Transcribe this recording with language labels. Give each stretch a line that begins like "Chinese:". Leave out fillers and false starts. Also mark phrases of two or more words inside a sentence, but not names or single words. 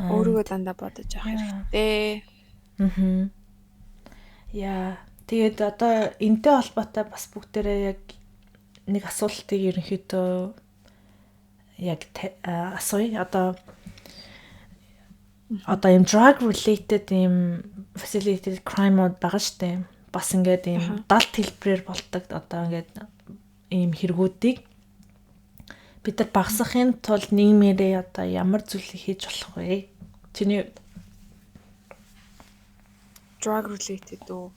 Mongolian: Өөрийгөө дандаа бодож явах хэрэгтэй. Яа. Тэгээд одоо энтэй холбоотой бас бүгдээрээ яг нэг асуултыг ерөнхийдөө яг асууя. Одоо юм
English: drug related
Mongolian: юм
English: facilitated crime-
Mongolian: ууд байгаа штэ. Бас ингээд юм далд хэлбэрээр болдог одоо ингээд ийм хэрэгүүдийг бид нар багасгахын тулд нийгмээрээ одоо ямар зүйлийг хийж болох вэ? Чиний
English: Drug related үү?